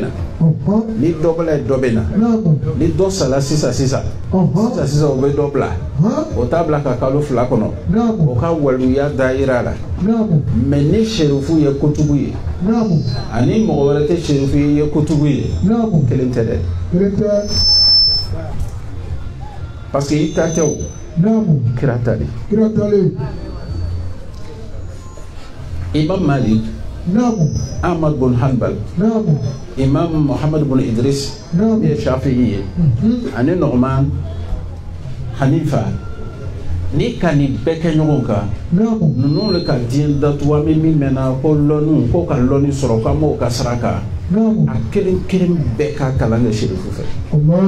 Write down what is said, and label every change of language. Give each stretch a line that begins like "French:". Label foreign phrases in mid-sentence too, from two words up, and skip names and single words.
Bambara: na ni dɔ bɔla ye dɔ bɛ na ni dɔ sala sisan o bɛ dɔ bila o t'a bila ka kalo 2 kɔnɔ o ka waliya daayira la mais ni sherifu ye kutubu ye ani mɔgɔ wɛrɛ tɛ sherifu ye kutubu ye kelen tɛ dɛ
French: parce que
Bambara: i ta tɛ o kira ta de Imam Malik Ahmad bin Hanbal Imam Muhammad bin Idris ye Shafi'i ye ani Nu'man Hanifa ni ka nin bɛɛ kɛ ɲɔgɔn kan ninnu le ka diɲɛ datuwa min mɛnna ko lɔnu ko ka lɔni sɔrɔ k'an b'o ka saraka a kelen bɛɛ ka kalan kɛ sherifu fɛ